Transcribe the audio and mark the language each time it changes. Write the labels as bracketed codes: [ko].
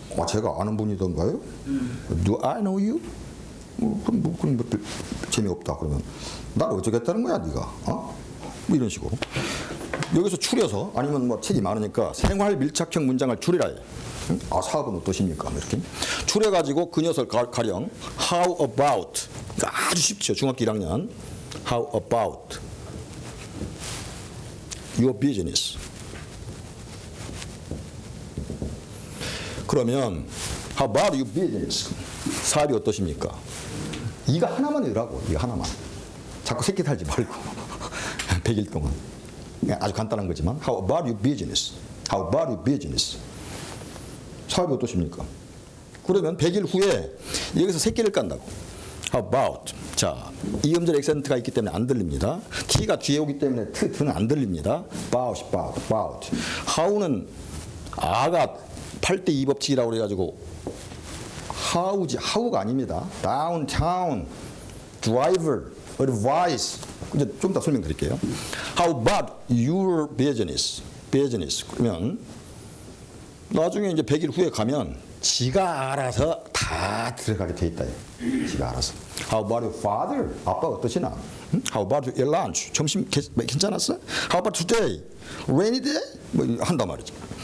[ko] 제가 아는 분이던가요? [en] Do I know you? [ko] 그럼 재미없다. 그러면 나를 어쩌겠다는 거야 네가? 뭐 이런 식으로. 여기서 추려서 아니면 책이 많으니까 생활 밀착형 문장을 추리라 해. 사업은 어떠십니까? 이렇게 추려가지고 그 녀석 가령 [en] How about? [ko] 아주 쉽죠. 중학교 1학년. [en] How about your business? [ko] 그러면 [en] How about your business? [ko] 사업이 어떠십니까? 이거 하나만 넣으라고. 이거 하나만. 자꾸 새끼 달지 말고 100일 동안. 아주 간단한 거지만 [en] How about your business? How about your business? [ko] 사업이 어떠십니까? 그러면 100일 후에 여기서 새끼를 깐다고. [en] How about? [ko] 자, 이음절 액센트가 있기 때문에 안 들립니다. T가 뒤에 오기 때문에 T는 안 들립니다. [en] about. [ko] How는 아가 8대 2 법칙이라고 그래가지고 how지 how가 아닙니다. [en] downtown, driver, advice. [ko] 이제 좀 더 설명드릴게요. [en] How about your business? [ko] 그러면 나중에 이제 100일 후에 가면 지가 알아서 다 들어가게 돼 있다. 지가 알아서. [en] How about your father? [ko] 아빠 어떠시나? [en] How about your lunch? [ko] 점심 괜찮았어? [en] How about today? Rainy day? [ko] 한단 말이죠.